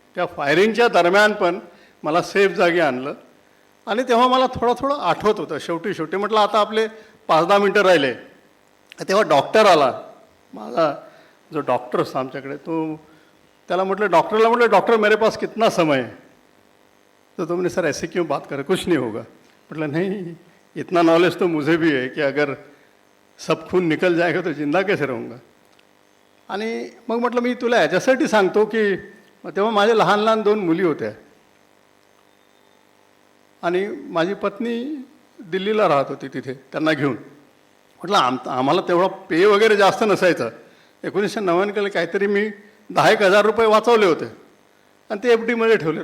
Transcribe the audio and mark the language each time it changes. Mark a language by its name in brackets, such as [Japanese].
[Marathi] त्या फायरिंगच्या दरम्यान पण मला सेफ जागी आणलं आणि तेव्हा मला थोडं आठवत होतं. शेवटी म्हटलं आता आपले 5-10 मिनटं राहिले. तेव्हा डॉक्टर आला, माझा जो डॉक्टर असतो आमच्याकडे, त्याला म्हटलं [Hindi] डॉक्टर मेरे पास कितना समय है. तो तुमने सर ऐसे क्यों बात करे, कुछ नहीं होगा. [Marathi] म्हटलं नाही, [Hindi] इतना नॉलेज तो मुझे भी है कि अगर सब खून निकल जाएगा तो जिंदा कैसे रहूँगा. [Marathi] आणि मग म्हटलं मी तुला याच्यासाठी सांगतो की तेव्हा माझ्या लहान 2 मुली होत्या आणि माझी पत्नी दिल्लीला राहत होती तिथे त्यांना घेऊन. म्हटलं आम्हाला तेवढा पे वगैरे जास्त नसायचं. 1999 काहीतरी मी 10,000 रुपये वाचवले होते आणि ते FDमध्ये ठेवले.